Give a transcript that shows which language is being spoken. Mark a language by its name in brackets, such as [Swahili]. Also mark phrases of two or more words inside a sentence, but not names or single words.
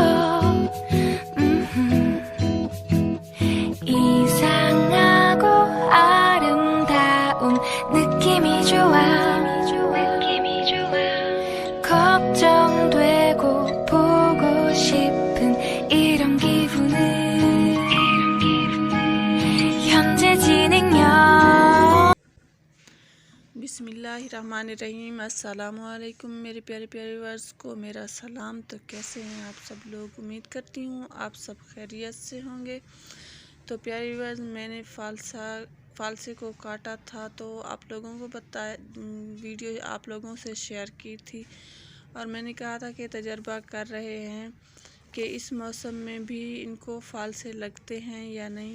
[Korean] 이상하고 아름다운 느낌이 좋아. 걱정되고 보고 싶은 이런 기분은 현재 진행형. [Hindi] बिस्मिल्लाहिर्रहमानिर्रहीम। अस्सलामुअलैकुम मेरे प्यारे प्यारे व्यूअर्स को मेरा सलाम। तो कैसे हैं आप सब लोग? उम्मीद करती हूँ आप सब खैरियत से होंगे। तो प्यारे व्यूअर्स, मैंने फालसे को काटा था तो आप लोगों को वीडियो आप लोगों से शेयर की थी और मैंने कहा था कि तजर्बा कर रहे हैं कि इस मौसम में भी इनको फालसे लगते हैं या नहीं।